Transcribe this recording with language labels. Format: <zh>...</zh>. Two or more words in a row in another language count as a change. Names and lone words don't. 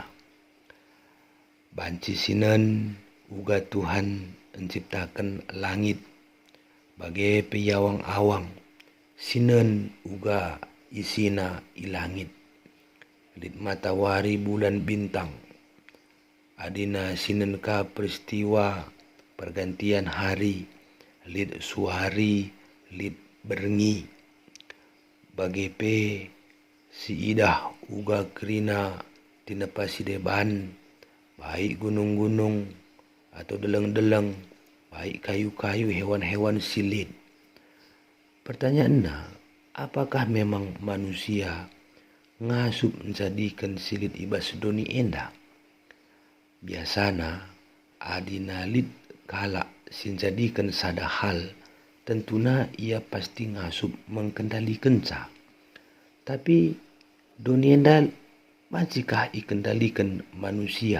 <btx>Banci sinan uga</btx> <id>Tuhan menciptakan langit</id> <btx>bagai peyawang-awang, sinan uga isina ilangit, lit matawari bulan bintang, adina sinan ka peristiwa pergantian hari, lit suhari, lit berngi, bagai pe si idah uga kerina tinepa si deban, baik gunung-gunung atau deleng-deleng, baik kayu-kayu, hewan-hewan silit.</btx> <id>Pertanyaannya, apakah memang manusia ngasup menjadikan</id> <btx>silit ibas doni enda? Biasana adina lit kala sinjadikan sada hal, tentuna ia pasti ngasup mengkendalikan ca. Tapi doni enda macikah ikendalikan manusia?</btx>